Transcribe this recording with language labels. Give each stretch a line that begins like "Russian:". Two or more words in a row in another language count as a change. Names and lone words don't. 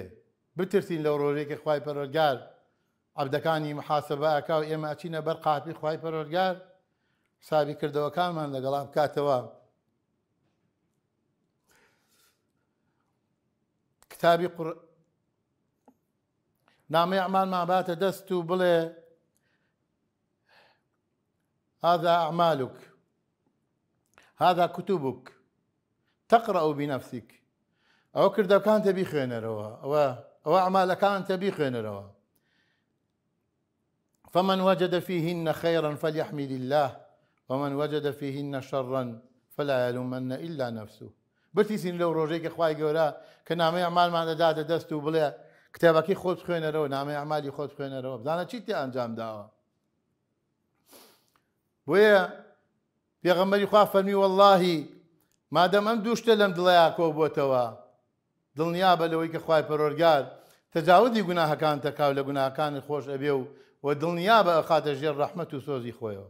Central Kurdish: بترسین لەو ڕۆژێکی خوای پەروەردگار عەبدەکانی محاسەبە ئەکا و ئێمە ئەچینە بەر قاپی خوای پەروەردگار حسابی کردەوەکانمان لەگەڵا بکاتەوە. کتابی نامەی ئەعمالمان باتە دەست و بڵێ
Arabic: هذا أعمالك هذا كتبك تقرأ بنفسك.
Central Kurdish: ئەوە کردەوەکانتە بیخوێنەرەوە، ئەوە ئەعمالەکانتە بیخوێنەرەوە.
Arabic: فمن وجد فيهن خيرا فليحمد الله ومن وجد فيهن شرا فلا يلومن إلا نفسه.
Central Kurdish: بتیسین لەو ڕۆژێکی خوای گەورە کە نامەی ئەعمالمان دەداتە دەست و بڵێ کتێبەکەی خۆت بخوێنەرەوە، نامەی ئەعمالی خۆت بخوێنەرەوە، بزانە چی تێ ئەنجام داوە. بۆیە پێغەمبەری خوا فەرمی وەڵڵاهی مادەم ئەم دوو شتە لەم دڵەیە کۆبووتەوە، دڵنیابە لەوەی کە خوای پەروەردگار تەجاوزی گوناهەکان تەکاو لە گوناهەکانی خۆش ئەبێ و دڵنیابە ئەخاتە ژێر ڕەحمەت و سۆزی خۆیەوە.